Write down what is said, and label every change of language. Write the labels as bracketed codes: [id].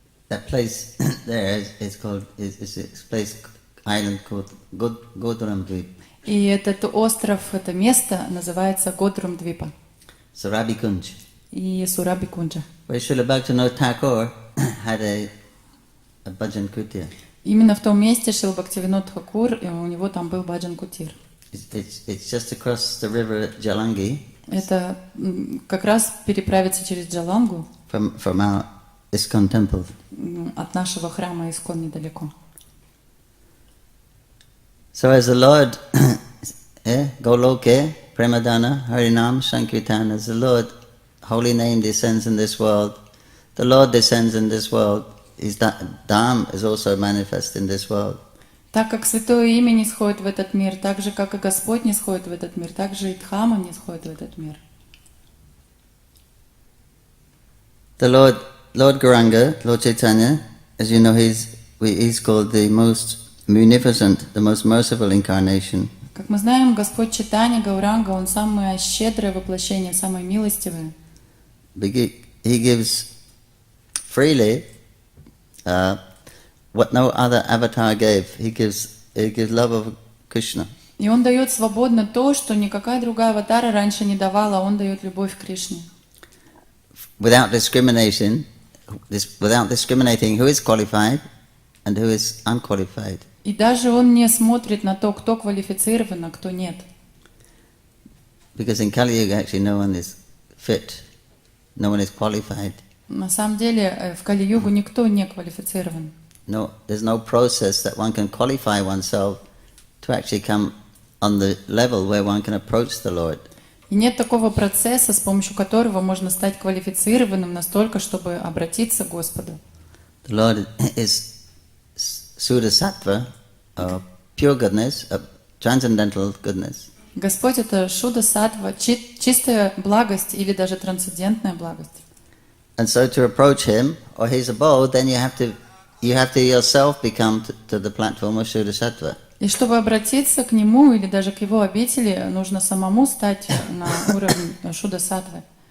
[en] That place there is a place, island called Godramdvip. [ru] И этот остров, это место называется Годрам-двипа. [en] Sarabikunj. [ru] И Сурабикунджа. [en] Where Srila Bhaktivinoda Thakur had a bhajan kutir. [ru] Именно в том месте Шрила Бхактивинод Тхакур, и у него там был баджан-кутир. [en] It's just across the river Jalangi. [ru] Это как раз переправиться через Джалангу [en] From our ISKCON temple. [ru] от нашего храма Искон недалеко. [en] So as the Lord, Goloke, Premadana, Harinam, Sankirtan, as the Lord, holy name descends in this world, the Lord descends in this world, his Dham is also manifest in this world. [ru] Так как Святое Имя не сходит в этот мир, так же, как и Господь не сходит в этот мир, так же и Дхама не сходит в этот мир. [en] The Lord Gauranga, Lord Chaitanya, as you know, he's called the most munificent, the most merciful incarnation. [ru] Как мы знаем, Господь Чайтанья Гауранга, Он самое щедрое воплощение, самое милостивое. [en] He gives freely what no other avatar gave. He gives love of Krishna. [ru] И Он дает свободно то, что никакая другая аватара раньше не давала, Он дает любовь к Кришне. [en] Without discriminating who is qualified and who is unqualified. [ru] И даже Он не смотрит на то, кто квалифицирован, а кто нет. [en] Because in Kali Yuga actually no one is fit, no one is qualified. [ru] На самом деле в Кали-югу никто не квалифицирован. [en] No, there's no process that one can qualify oneself to actually come on the level where one can approach the Lord. [ru] И нет такого процесса, с помощью которого можно стать квалифицированным настолько, чтобы обратиться к Господу. [en] The Lord is Suddha Sattva, pure goodness, transcendental goodness. [ru] Господь — это Шуда Саттва, чистая благость или даже трансцендентная благость. [en] And so to approach Him or His abode, then you have to yourself become to the platform of Suddha Sattva. [ru] И чтобы обратиться к Нему или даже к Его обители, нужно самому стать на уровень Шуда Саттвы.